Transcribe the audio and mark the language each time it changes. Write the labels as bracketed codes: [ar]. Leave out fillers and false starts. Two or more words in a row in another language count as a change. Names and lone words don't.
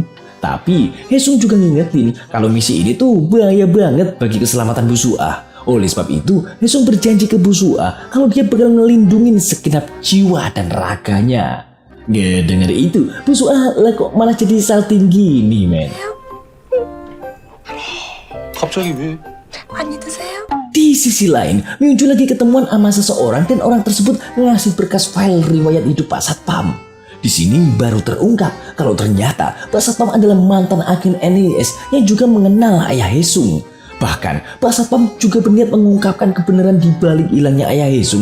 [id] Tapi Haesung juga ngingetin kalau misi ini tuh bahaya banget bagi keselamatan Bu Suah. Oleh sebab itu, Haesung berjanji ke Bu Suah kalau dia bakal ngelindungin segenap jiwa dan raganya. Gak denger itu, Bu Suah lah kok malah jadi salting gini, men. [ko] 갑자기 왜? 많이 드세요? [id] Di sisi lain, Myungju lagi ketemuan sama seseorang dan orang tersebut ngasih berkas file riwayat hidup Pak Satpam. Di sini baru terungkap kalau ternyata Pak Satpam adalah mantan agen NIS yang juga mengenal ayah Haesung. Bahkan Pak Satpam juga berniat mengungkapkan kebenaran di balik hilangnya ayah Haesung.